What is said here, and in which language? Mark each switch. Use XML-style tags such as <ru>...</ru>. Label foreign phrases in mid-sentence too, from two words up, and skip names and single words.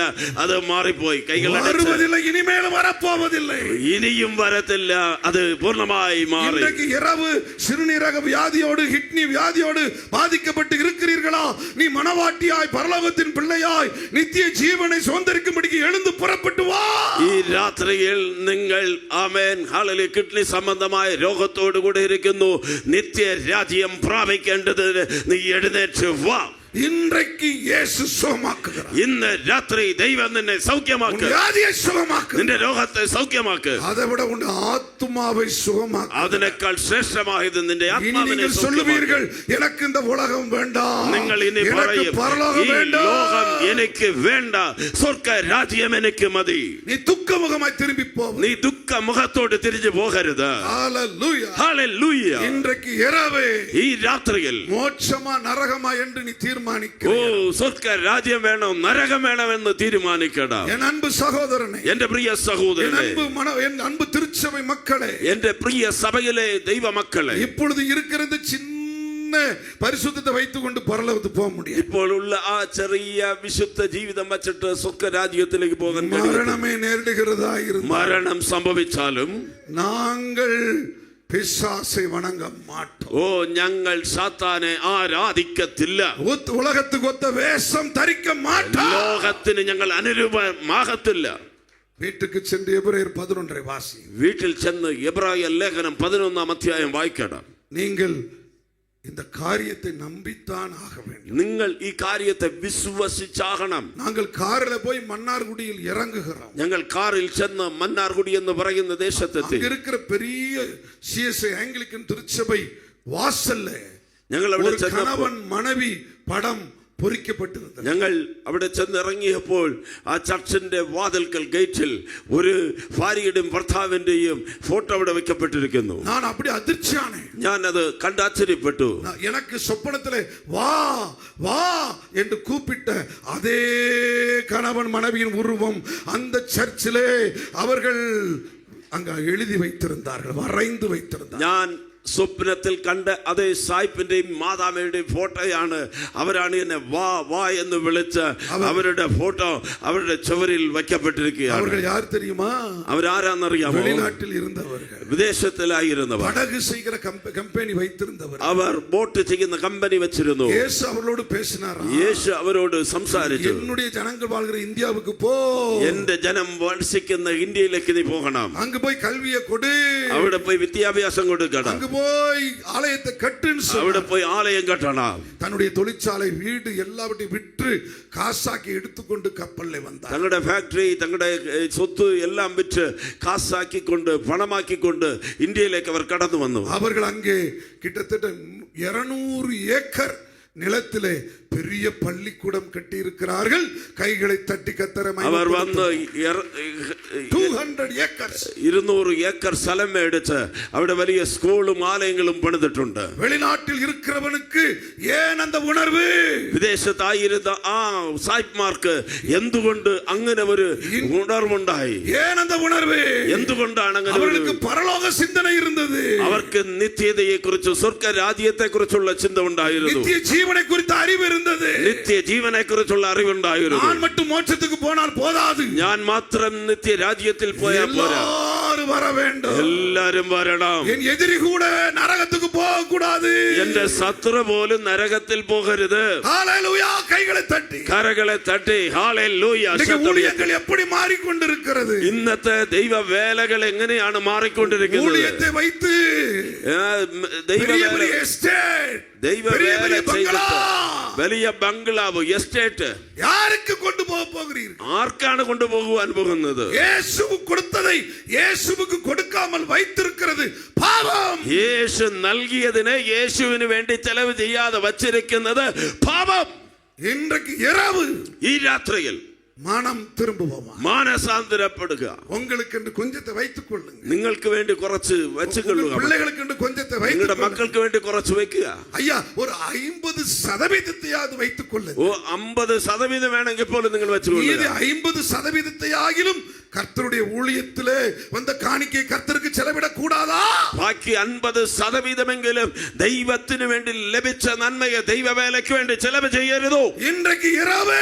<ml>അത് മാറിപ്പോയി.</ml> <ta>வருவதில்லை, இனிமேலும் வரப்போவதில்லை,</ta> <ml>ഇനിയും വരത്തില്ല. അത് പൂർണ്ണമായി മാറി.</ml> <ta>இன்றைக்கு இரவு சிறுநீரக வியாதியோடு, கிட்னி வியாதியோடு பாதிக்கப்பட்டு இருக்கிறீர்களா? நீ மனவாட்டியாய், பரலோகத்தின் பிள்ளையாய், நித்திய ஜீவனை சுதந்தரிக்கும்படி எழுந்து புறப்பட்டு வா.</ta> <ml>ഈ രാത്രിയിൽ നിങ്ങൾ ആമേൻ ഹല്ലേലൂയ കിഡ്നി സംബന്ധമായ രോഗത്തോടു കൂടി ഇരിക്കുന്നു, നിത്യ രാജ്യം പ്രാപിക്കേണ്ടതിന് നീ എഴുന്നേറ്റ് വാ.</ml> <ta>இன்றைக்கு இயேசு சுகமாக்குகிறார்.</ta> <ml>ഇന്ന് രാത്രി ദൈവം നിന്നെ സൗഖ്യമാക്ക്.</ml> <ta>வியாதியை சுகமாக்கு.</ta> <ml>നിന്റെ രോഗത്തെ സൗഖ്യമാക്ക്.</ml> <ta>அதை விட உன் ஆத்துமாவை சுகமாக்கு.</ta> <ml>അതിനേക്കാൾ ശ്രേഷ്ഠമായത് നിന്റെ ആത്മാവിനെ</ml> <ta>நீங்கள் சொல்லுவீர்கள், எனக்கு இந்த உலகம் வேண்டாம்,</ta> <ml>നിങ്ങൾ ഇനി</ml> <ta>எனக்கு</ta> <ml>പറയും,</ml> <ta>பரலோகம்</ta> <ml>ഈ</ml> <ta>வேண்டாம்,</ta> <ml>ലോകം എനിക്ക് വേണ്ട, സ്വർഗ്ഗ രാജ്യം എനിക്ക് മതി.</ml> <ta>நீ துக்கமுகமாய் திரும்பி போ.</ta> <ml>നീ ദുഃഖ മുഖത്തോട് തിരിഞ്ഞു പോകരുത്.</ml> <ta>ஹalleluya.</ta> <ml>ഹല്ലേലൂയ.</ml> <ta>இன்றைக்கு இரவே</ta> <ml>ഈ രാത്രിയിൽ</ml> <ta>மோட்சமா நரகமா என்று நீ தீர்மானிக்க.</ta> <ml>ഓ സ്വർഗ്ഗ രാജ്യം വേണം, നരകം വേണമെന്ന് തീരുമാനിക്കണം.</ml> <ta>என் அன்பு சகோதரனே,</ta> <ml>എന്റെ പ്രിയ</ml> <ta>என்</ta> <ml>സഹോദരനെ,</ml> <ta>என் அன்பு திருச்சபை மக்களே,</ta> <ml>എന്റെ പ്രിയ സഭയിലെ ദൈവമക്കളെ,</ml> <ta>இப்பொழுது இருக்கிறது சின்ன பரிசுத்தத்தை வைத்துக் கொண்டு பரலோகத்துக்கு போக முடியாது.</ta> <ml>ഇപ്പോൾ ഉള്ള ആ ചെറിയ വിശുദ്ധ ജീവിതം വച്ചിട്ട് സ്വർഗ്ഗ രാജ്യത്തിലേക്ക് പോകാൻ</ml> <ta>மரணமே நேரிடுகிறதா இருந்தால்,</ta> <ml>മരണം സംഭവിച്ചാലും</ml> <ta>நாங்கள் பிசாசை வணங்க மாட்டோம்.</ta> <ml>ഓ ഞങ്ങൾ സാത്താനെ ആരാധിക്കത്തില്ല.</ml> <ta>உலகத்துக்கு ஒத்த வேஷம் தரிக்க மாட்டோம்.</ta> <ml>ലോകത്തിന് ഞങ്ങൾ അനുരൂപമാകത്തില്ല.</ml> <ta>வீட்டுக்கு சென்று எபிரேயர் 11 வாசி.</ta> <ml>വീട്ടിൽ ചെന്ന് എബ്രായ ലേഖനം 11 അധ്യായം വായിക്കണം.</ml> <ta>நீங்கள் இந்த காரியத்தை நம்பித்தான் ஆக வேண்டும்.</ta> <ml>നിങ്ങൾ ഈ കാര്യത്തെ വിശ്വസിച്ചാകണം.</ml> <ta>நாங்கள் காரில் போய் மன்னார்குடியில் இறங்குகிறோம்.</ta> <ml>ഞങ്ങൾ കാറിൽ ചെന്ന് മന്നാർകുടി എന്ന് പറയുന്ന ദേശത്തെത്തി.</ml> <ta>அங்க இருக்கிற பெரிய சிஎஸ்ஐ ஆங்கிலிக்கன் திருச்சபை வாசல்ல</ta> <ml>ഞങ്ങൾ അവിടെ</ml> <ta>ஒரு கணவன் மனைவி படம் பொறிக்கப்பட்டிருந்தது.</ta> <ml>ഞങ്ങൾ അവിടെ ചെന്നിറങ്ങിയപ്പോൾ ആ ചർച്ചിന്റെ വാതിൽക്കൽ ഗേറ്റിൽ ഒരു ഭാര്യയുടെയും ഭർത്താവിന്റെയും ഫോട്ടോ അവിടെ വെക്കപ്പെട്ടിരിക്കുന്നു.</ml> <ta>நான் அப்படி அதிர்ச்சியானே.</ta> <ml>ഞാൻ അത് കണ്ട് ആശ്ചര്യപ്പെട്ടു.</ml> <ta>எனக்கு சொப்பனத்திலே வா வா என்று கூப்பிட்ட அதே கணவன் மனைவியின் உருவம் அந்த சர்ச்சிலே அவர்கள் அங்க எழுதி வைத்திருந்தார்கள், வரைந்து வைத்திருந்தார்கள்.</ta> <ml>ഞാൻ സ്വപ്നത്തിൽ കണ്ട അതേ സായിപ്പിന്റെയും മാതാവിന്റെയും ഫോട്ടോയാണ്. അവരാണ് എന്നെ വാ വാ എന്ന് വിളിച്ച് അവരുടെ ഫോട്ടോ അവരുടെ ചുവരിൽ വയ്ക്കപ്പെട്ടിരിക്കുകയാണ്.</ml> <ta>அவர்கள் யார் தெரியுமா?</ta> <ml>അവരാരാന്നറിയാമോ?</ml> <ta>வெளிநாட்டில் இருந்தவர்கள்,</ta> <ml>വിദേശത്തിലായിരുന്നവർ,</ml> <ta>படகு செய்கிற கம்பெனி வைத்திருந்தவர்.</ta> <ml>അവർ ബോട്ട് ചെയ്യുന്ന കമ്പനി വെച്ചിരുന്നു.</ml> <ta>இயேசு அவர்களோடு பேசினார்.</ta> <ml>യേശു അവരോട് സംസാരിച്ചു.</ml> <ta>என்னுடைய ஜனங்கள் வாழ்கிற இந்தியாவுக்கு போ,</ta> <ml>എന്റെ ജനം വസിക്കുന്ന ഇന്ത്യയിലേക്ക് നീ പോകണം,</ml> <ta>அங்க போய் கல்வியை கொடு,</ta> <ml>അവിടെ പോയി വിദ്യാഭ്യാസം കൊടുക്കണം,</ml> <ta>அங்க போய் ஆலயத்தை கட்டுன்னு</ta> <ml>അവിടെ</ml> <ta>சொன்னார்.</ta> <ml>പോയി ആലയം കെട്ടണം.</ml> <ta>தன்னுடைய தொழிற்சாலை, வீடு எல்லாவற்றையும் விற்று காசாக்கி எடுத்துக்கொண்டு கப்பல்ல வந்தார்.</ta> <ml>തങ്ങളുടെ ഫാക്ടറി, തങ്ങളുടെ സ്വത്ത് എല്ലാം വിറ്റ് കാസാക്കിക്കൊണ്ട് പണമാക്കിക്കൊണ്ട് ഇന്ത്യയിലേക്ക് അവർ കടന്നു വന്നു.</ml> <ta>அவர்கள் அங்கே கிட்டத்தட்ட 200 ஏக்கர் நிலத்திலே பெரிய பள்ளிக்கூடம் கட்டி இருக்கிறார்கள். கைகளை தட்டி கத்தரை</ta> <ml>അവർ വന്ന് 200 acres 200 ഏക്കർ സ്ഥലം മേടിച്ച് അവിടെ വലിയ സ്കൂളും ആലയങ്ങളും പണിതിട്ടുണ്ട്.</ml> <ta>வெளிநாட்டில் இருக்கிறவனுக்கு ஏன் அந்த உணர்வு?</ta> <ml>വിദേശത്തായിരുന്ന ആ സായിപ്പ്മാർക്ക് എന്തുകൊണ്ട് അങ്ങനെ ഒരു ഉണർവുണ്ടായി?</ml> <ta>ஏன் அந்த உணர்வு?</ta> <ml>എന്തുകൊണ്ടാണ് അങ്ങനെ?</ml> <ta>அவர்களுக்கு பரலோக சிந்தனை இருந்தது.</ta> <ml>അവർക്ക് നിത്യതയെ കുറിച്ച് സ്വർഗ്ഗ രാജ്യത്തെ കുറിച്ചുള്ള ചിന്ത ഉണ്ടായിരുന്നു.</ml> <ta>நித்திய ஜீவனை குறித்த அறிவு இருந்தது.</ta> <ml>നിത്യ ജീവനെ കുറിച്ചുള്ള അറിവുണ്ടായിരുന്നു.</ml> <ta>நான் மட்டும் மோட்சத்துக்கு போனால் போதாது,</ta> <ml>ഞാൻ മാത്രം നിത്യ രാജ്യത്തിൽ പോയാൽ പോരാ,</ml> <ta>எல்லாரும் வர வேண்டும்.</ta> <ml>എല്ലാരും വരണം.</ml> <ta>என் எதிரி கூட நரகத்துக்கு போக கூடாது.</ta> <ml>എന്റെ ശത്രു പോലും നരകത്തിൽ പോകരുത്.</ml> <ta>ஹalleluya. கைகளை தட்டி</ta> <ml>കരകളെ തട്ടി ഹല്ലേലൂയ.</ml> <ta>ஊழியங்கள் எப்படி மாறிக்கொண்டிருக்கிறது?</ta> <ml>ഇന്നത്തെ ദൈവ വേലകൾ എങ്ങനെയാണ് മാറിക്കൊണ്ടിരിക്കുന്നത്?</ml> <ta>ஊழியத்தை வைத்து</ta> <ml>ദൈവ</ml> <ta>எஸ்டேட்,</ta> <ml>ദൈവ വേല വലിയ ബംഗ്ലാവ്, എസ്റ്റേറ്റ്</ml> <ta>யாருக்கு கொண்டு போக போகிறீர்கள்?</ta> <ml>ആർക്കാണ് കൊണ്ടുപോകുവാൻ പോകുന്നത്?</ml> <ta>இயேசு கொடுத்ததை இயேசுவுக்கு கொடுக்காமல் வைத்திருக்கிறது பாவம்.</ta> <ml>യേശു നൽകിയതിനെ യേശുവിന് വേണ്ടി ചെലവ് ചെയ്യാതെ വച്ചിരിക്കുന്നത് പാപം.</ml> <ta>இன்றைக்கு இரவு</ta> <ml>ഈ രാത്രിയിൽ</ml> <ta>மனம் திரும்புவோமா?</ta> <ml>മാനസാന്തരപ്പെടുക.</ml> <ta>உங்களுக்கு என்று கொஞ்சத்தை வைத்துக் கொள்ளுங்க.</ta> <ml>നിങ്ങൾക്ക് വേണ്ടി കുറച്ച് വെച്ചുകൊള്ളുക.</ml> <ta>பிள்ளைகளுக்கு என்று கொஞ்சத்தை</ta> <ml>നിങ്ങളുടെ</ml> <ta>வைத்துக்</ta> <ml>മക്കൾക്ക് വേണ്ടി കുറച്ച് വെക്കുക.</ml> <ta>ஐயா, ஒரு 50% வைத்துக் கொள்ளுங்க.</ta> <ml>50% വേണമെങ്കിൽ പോലും നിങ്ങൾ വെച്ചുകൊള്ളുക.</ml> <ta>இது 50% ஆகிலும் கர்த்தருடைய ஊழியத்திலே வந்த காணிக்கை கர்த்தருக்கு செலவிடக் கூடாதா?</ta> <ml>ബാക്കി 50% ദൈവത്തിന് വേണ്ടി ലഭിച്ച നന്മയെ ദൈവവേലയ്ക്ക് വേണ്ടി ചെലവ് ചെയ്യരുതോ?</ml> <ta>இன்றைக்கு இரவு</ta>